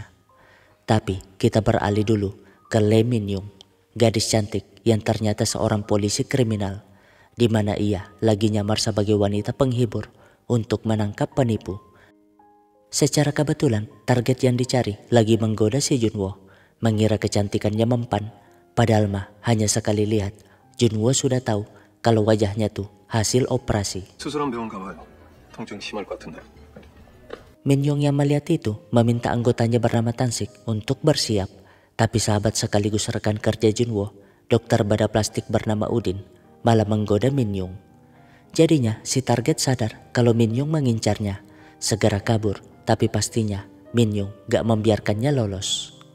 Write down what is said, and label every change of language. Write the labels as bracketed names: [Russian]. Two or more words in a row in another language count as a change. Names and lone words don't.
[Indonesian] Tapi kita beralih dulu ke Lee Min Young, gadis cantik yang ternyata seorang polisi kriminal, di mana ia lagi nyamar sebagai wanita penghibur untuk menangkap penipu. Secara kebetulan target yang dicari lagi menggoda si Junwo, mengira kecantikannya mempan, padahal mah hanya sekali lihat Junwo sudah tahu kalau wajahnya tuh hasil operasi. [Korean] 수술한 병원 가봐요. 통증 심할 것 같은데. [Indonesian] Min Young yang melihat itu meminta anggotanya bernama Tansik untuk bersiap, tapi sahabat sekaligus rekan kerja Junwo, dokter bedah plastik bernama Udin, malah menggoda Min Young. Jadinya si target sadar kalau Min Young mengincarnya, segera kabur, tapi pastinya Min Young gak membiarkannya lolos.